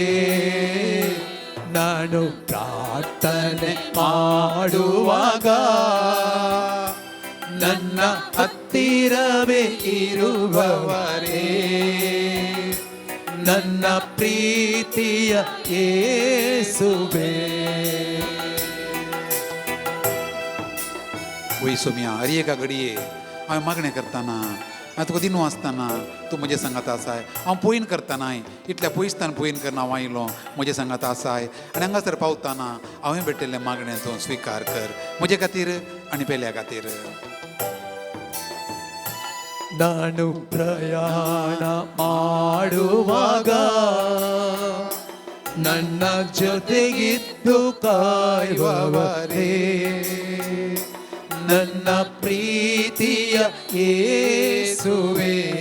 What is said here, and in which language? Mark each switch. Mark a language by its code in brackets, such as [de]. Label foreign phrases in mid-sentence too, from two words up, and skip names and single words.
[kn] ನಾನು ಪ್ರಾರ್ಥನೆ ಮಾಡುವಾಗ ನನ್ನ ಹತ್ತಿರವೇ ಇರುವವರೇ, ನನ್ನ ಪ್ರೀತಿಯ ಯೇಸುವೇ. [kok] वय सोम्या अरे एका घडये हांवें मागणें करतना हांवें तुका दिनू आसतना तूं म्हजे सांगात आसाय. हांव पयन करतानाय इतल्या पयसतान पयन करना हांव आयलो म्हजे सांगात आसाय. आनी हांगासर पावतना हांवें भेटयल्लें मागणें तूं स्विकार कर म्हजे खातीर आनी पेल्या खातीर. [kn] ನಾನು ಪ್ರಯಾಣ ಮಾಡುವಾಗ ನನ್ನ ಜೊತೆಗಿದ್ದು ಕಾಯುವವರೇ, ನನ್ನ ಪ್ರೀತಿಯ ಯೇಸುವೇ.